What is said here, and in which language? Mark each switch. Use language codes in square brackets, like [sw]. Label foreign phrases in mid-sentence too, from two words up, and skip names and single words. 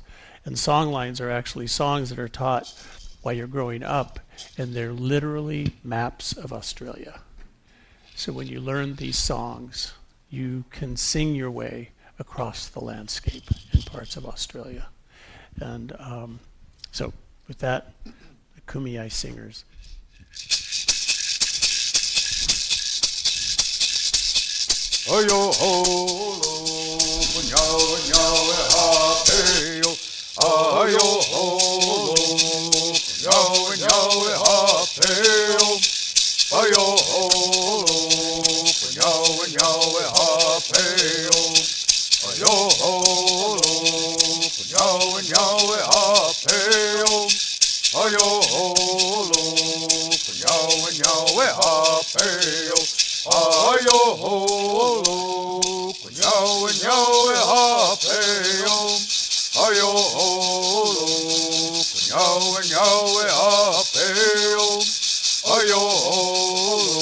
[en] And songlines are actually songs that are taught while you're growing up, and they're literally maps of Australia. So when you learn these songs, you can sing your way across the landscape in parts of Australia. And so with that, the Kumeyaay singers. [dih] Ayo ho lo punyaw nyaw ha peyo. Ayo ho lo punyaw nyaw ha peyo. Ayo ho lo punyaw nyaw ha peyo. Ayo ho lo punyaw ayo holo, kunyawe nyawe hapeyo, ayo holo, kunyawe nyawe hapeyo, ayo holo, kunyawe nyawe hapeyo, ayo holo,